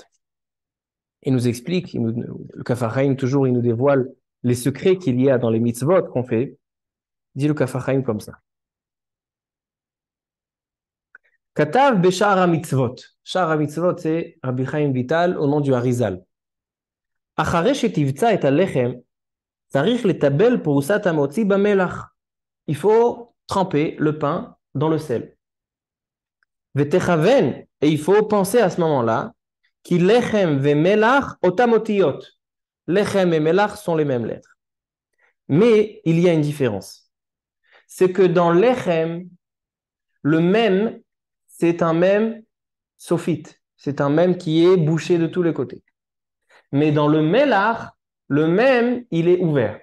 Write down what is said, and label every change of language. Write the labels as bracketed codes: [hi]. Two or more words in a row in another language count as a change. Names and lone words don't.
[fr] Il nous explique, le Kaf HaChaim, toujours, il nous dévoile les secrets qu'il y a dans les mitzvot qu'on fait. Il dit le Kaf HaChaim comme ça. [he] כתב בשער המצוות. Shar HaMitzvot, [fr] c'est Rabbi Chaim Vital au nom du Harizal. [he] אחרי שתבצע את הלחם, צריך לטבל פרוסת המוציא במלח. [fr] Il faut tremper le pain dans le sel. ותכוון, et il faut penser à ce moment-là, [he] כי לחם ומלח אותם אותיות. [fr] Lechem et melach sont les mêmes lettres. Mais il y a une différence. C'est que dans lechem, le même, c'est un même sophite. C'est un même qui est bouché de tous les côtés. Mais dans le melach, le même, il est ouvert.